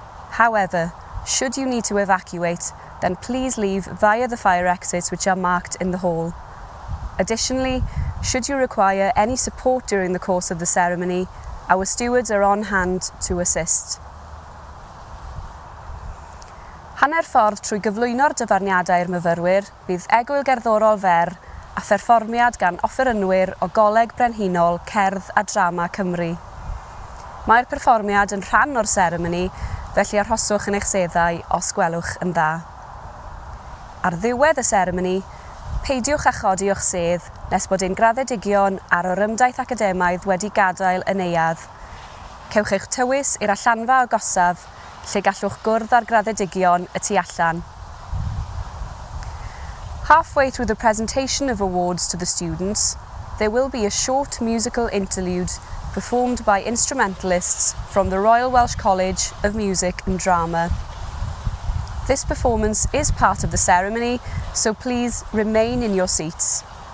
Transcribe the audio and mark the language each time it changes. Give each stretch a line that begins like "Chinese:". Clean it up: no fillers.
English: However, should you need to evacuate, then please leave via the fire exits which are marked in the hall. Additionally, should you require any support during the course of the ceremony, our stewards are on hand to assist.
Welsh: Hanner ffordd trwy gyflwyno'r dyfarniadau'r myfyrwyr, bydd egwyl gerddorol fer a pherfformiad gan offerynwyr o Goleg Brenhinol Cerdd a Drama Cymru. Mae'r perfformiad yn rhan o'r seremoni, felly arhoswch yn eich seddau os gwelwch yn dda. Ar ddiwedd y seremoni, peidiwch â chodi o'ch sedd nes bod ein graddedigion a'r orymdaith academaidd wedi gadael y neuadd. Cewch eich tywys i'r allanfa agosaf, lle gallwch gwrdd â'r graddedigion y tu allan.
English: Halfway through the presentation of awards to the students, there will be a short musical interlude performed by instrumentalists from the Royal Welsh College of Music and Drama. This performance is part of the ceremony, so please remain in your seats.